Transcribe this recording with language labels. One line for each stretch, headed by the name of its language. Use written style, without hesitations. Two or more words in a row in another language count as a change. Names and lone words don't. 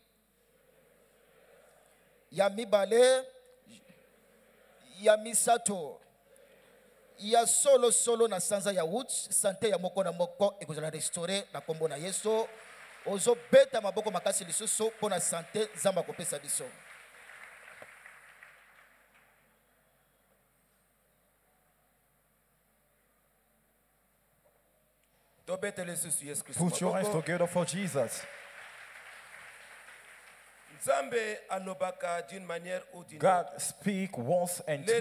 Lingala: Ya mibale ya misato. Ya solo na sanza ya août santé ya moko na moko ekozala restaurer na kombo na Yesu. Ozo beta maboko makasi lisusu pona santé zamba kopesa biso.
English: Put your hands together for Jesus. God speak once and twice.